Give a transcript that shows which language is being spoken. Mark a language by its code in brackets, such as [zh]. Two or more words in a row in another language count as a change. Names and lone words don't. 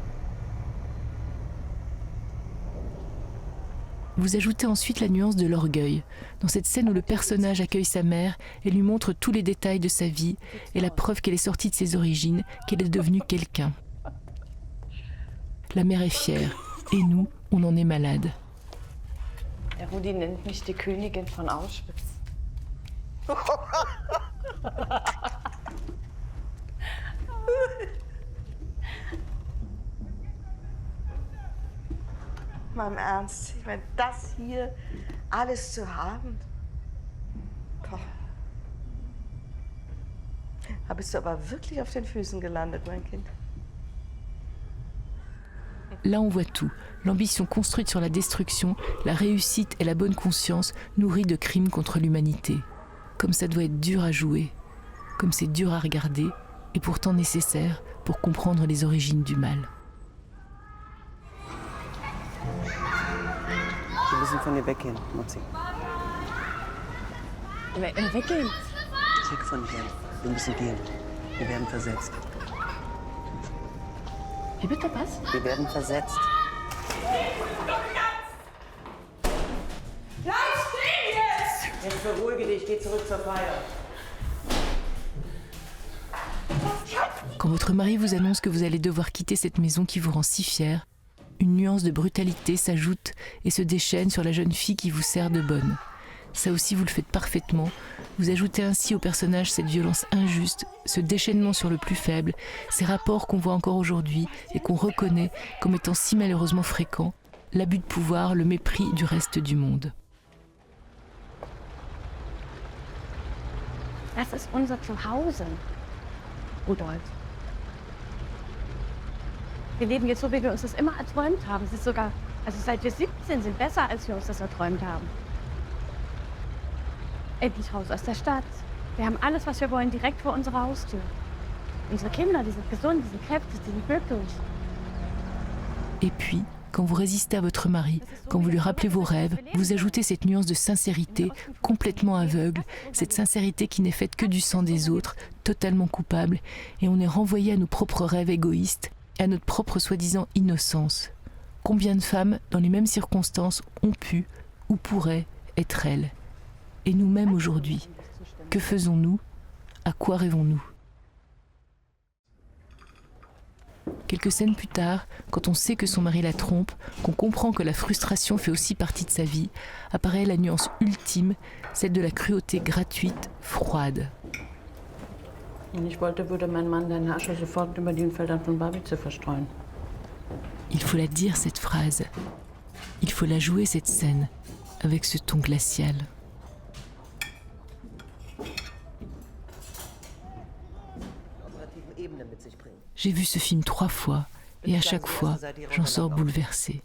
[fr] Vous ajoutez ensuite la nuance de l'orgueil. Dans cette scène où le personnage accueille sa mère et lui montre tous les détails de sa vie et la preuve qu'elle est sortie de ses origines, qu'elle est devenue quelqu'un. La mère est fière, et nous, on en est malade. [de] Der Rudi nennt mich die Königin von Auschwitz. Mal im Ernst, ich meine, das hier alles zu haben. Boah. Da bist du aber wirklich auf den Füßen gelandet, mein Kind. [fr] Là, on voit tout. L'ambition construite sur la destruction, la réussite et la bonne conscience nourrie de crimes contre l'humanité. Comme ça doit être dur à jouer, comme c'est dur à regarder, et pourtant nécessaire pour comprendre les origines du mal. [de] Wir müssen von hier weggehen, Mutzi. Weggehen? Weg von hier. Wir müssen gehen. Wir werden versetzt. Wie bitte, was? Wir werden versetzt. Bleib stehen jetzt! Jetzt beruhige dich, geh zurück zur Feier. [fr] Quand votre mari vous annonce que vous allez devoir quitter cette maison qui vous rend si fière, une nuance de brutalité s'ajoute et se déchaîne sur la jeune fille qui vous sert de bonne. Ça aussi, vous le faites parfaitement. Vous ajoutez ainsi au personnage cette violence injuste, ce déchaînement sur le plus faible, ces rapports qu'on voit encore aujourd'hui et qu'on reconnaît comme étant si malheureusement fréquents, l'abus de pouvoir, le mépris du reste du monde. [de] Das ist unser Zuhause, Rudolf. Wir leben jetzt so, wie wir uns das immer erträumt haben. Es ist sogar, also seit wir 17 sind, besser, als wir uns das erträumt haben. Endlich raus aus der Stadt. Wir haben alles, was wir wollen, direkt vor unserer Haustür. Unsere Kinder, die sind gesund, die sind kräftig, die sind glücklich. [fr] Et puis, quand vous résistez à votre mari, quand vous lui rappelez vos rêves, vous ajoutez cette nuance de sincérité complètement aveugle, cette sincérité qui n'est faite que du sang des autres, totalement coupable, et on est renvoyé à nos propres rêves égoïstes, et à notre propre soi-disant innocence. Combien de femmes, dans les mêmes circonstances, ont pu ou pourraient être elles? Et nous-mêmes aujourd'hui, que faisons-nous? À quoi rêvons-nous? Quelques scènes plus tard, quand on sait que son mari la trompe, qu'on comprend que la frustration fait aussi partie de sa vie, apparaît la nuance ultime, celle de la cruauté gratuite, froide. [de] Wenn ich wollte, würde mein Mann deine Asche sofort über den Feldern von Barbice verstreuen. [fr] Il faut la dire, cette phrase. Il faut la jouer, cette scène, avec ce ton glacial. J'ai vu ce film 3 fois, et à chaque fois, j'en sors bouleversée.